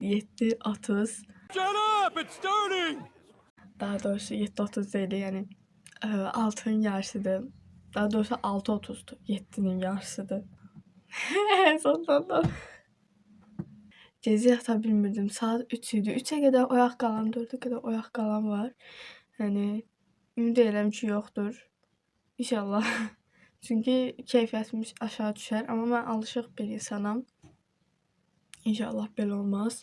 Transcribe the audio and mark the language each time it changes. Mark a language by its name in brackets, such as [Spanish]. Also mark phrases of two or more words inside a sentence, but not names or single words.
[Turkish] 7:30. [English] Shut up, it's starting. [Turkish] Daha doğrusu 7:30 değil, yani 6'nın yarısıdır. Daha doğrusu 6:30'dur. 7'nin yarısıdır. [Azerbaijani] Sonunda. Gece yata bilmirdim. Saat 3 idi. 3'e kadar oyaq qalan, 4'e kadar oyaq qalan var. Yəni ümid edirəm ki, yoxdur. İnşallah. Çünki keyfiyyətimiz aşağı düşər. Amma mən alışıq bir insanam. İnşallah belə olmaz.